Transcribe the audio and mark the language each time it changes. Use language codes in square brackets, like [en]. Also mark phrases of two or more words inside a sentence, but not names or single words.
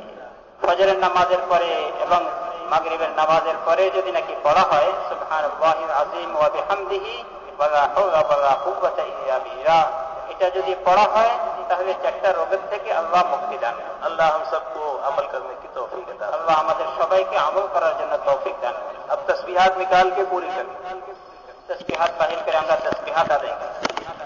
[bn] ফজরের নামাজের পরে এবং মাগরিবের নামাজের পরে যদি নাকি পড়া হয় [ar] سبحان الله العظيم وبحمده ولا حول ولا قوة إلا بالله, [bn] এটা যদি পড়া হয় তাহলে 4টা রোগের থেকে আল্লাহ মুক্তি দান করেন। [ur] اللہ ہم سب کو عمل کرنے کی توفیق عطا فرمائے۔ [bn] আল্লাহ আমাদের সবাইকে আমল করার জন্য তৌফিক দান করেন। [ur] اب تسبیحات نکال کے پوری کریں۔ [bn] তাসবিহাত বাহির করে আমরা তাসবিহাত আদায় করি।